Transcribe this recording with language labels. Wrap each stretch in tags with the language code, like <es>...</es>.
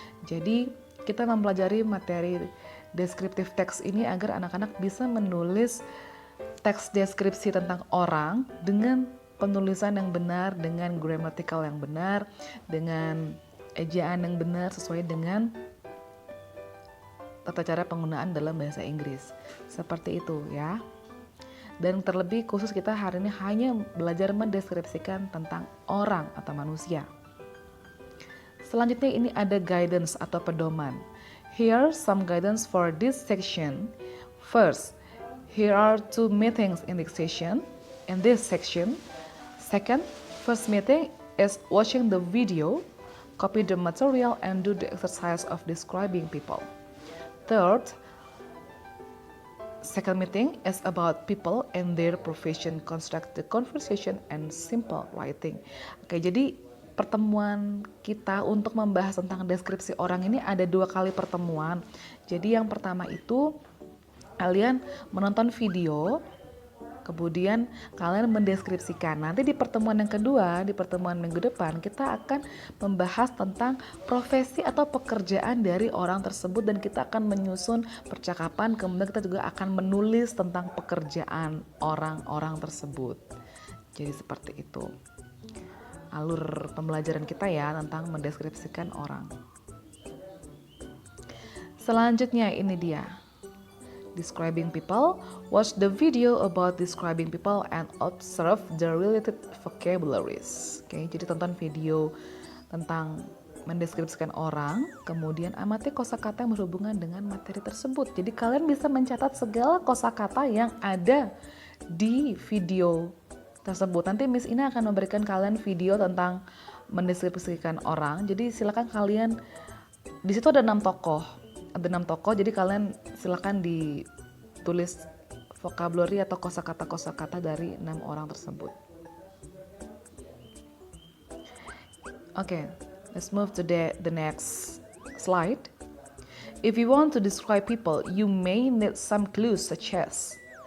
<id>Jadi kita mempelajari materi deskriptif teks ini agar anak-anak bisa menulis teks deskripsi tentang orang dengan penulisan yang benar, dengan grammatical yang benar, dengan ejaan yang benar sesuai dengan tata cara penggunaan dalam bahasa Inggris. Seperti itu ya. Dan terlebih khusus kita hari ini hanya belajar mendeskripsikan tentang orang atau manusia. Selanjutnya ini ada guidance atau pedoman.</id> <en>Here some guidance for this section. First, here are two meetings in this section. Second, first meeting is watching the video, copy the material and do the exercise of describing people. Third, second meeting is about people and their profession, construct the conversation and simple writing.</en> <id>Oke, jadi pertemuan kita untuk membahas tentang deskripsi orang ini ada 2 kali pertemuan. Jadi yang pertama itu kalian menonton video, kemudian kalian mendeskripsikan. Nanti di pertemuan yang kedua, di pertemuan minggu depan, kita akan membahas tentang profesi atau pekerjaan dari orang tersebut dan kita akan menyusun percakapan, kemudian kita juga akan menulis tentang pekerjaan orang-orang tersebut. Jadi seperti itu alur pembelajaran kita ya tentang mendeskripsikan orang. Selanjutnya ini dia.</id> <en>Describing people, watch the video about describing people and observe the related vocabularies.</en> <id>Oke, jadi tonton video tentang mendeskripsikan orang, kemudian amati kosakata yang berhubungan dengan materi tersebut. Jadi kalian bisa mencatat segala kosakata yang ada di video tersebut. Nanti Miss Ina akan memberikan kalian video tentang mendeskripsikan orang. Jadi silakan kalian, di situ ada 6 tokoh. Jadi kalian silakan ditulis vocabulary atau kosakata-kosakata dari 6 orang tersebut.</id> <en>Okay, let's move to the next slide. If you want to describe people, you may need some clues such as</en>